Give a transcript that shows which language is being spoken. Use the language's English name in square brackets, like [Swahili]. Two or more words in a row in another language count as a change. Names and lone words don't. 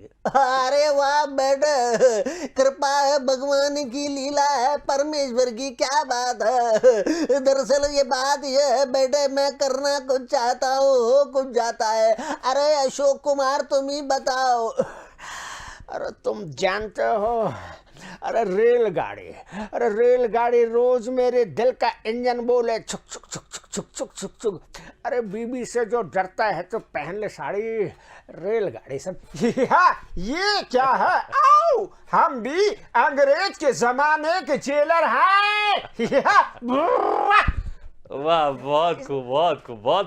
[Hindi] अरे वाह बेटे, कृपा है, भगवान की लीला है, परमेश्वर की क्या बात है। दरअसल ये बात ये है बेटे, मैं करना कुछ चाहता हूँ, हो कुछ जाता है। अरे अशोक कुमार, तुम ही बताओ। अरे तुम जानते हो, अरे रेलगाड़ी रोज मेरे दिल का इंजन बोले छुक छुक छुक छुक चुक चुक चुक चुक। अरे बीबी से जो डरता है तो पहन ले साड़ी, रेलगाड़ी सब। ये क्या है? आओ, हम भी अंग्रेज के जमाने के जेलर हैं। वाह, बहुत खूब, बहुत खूब, बहुत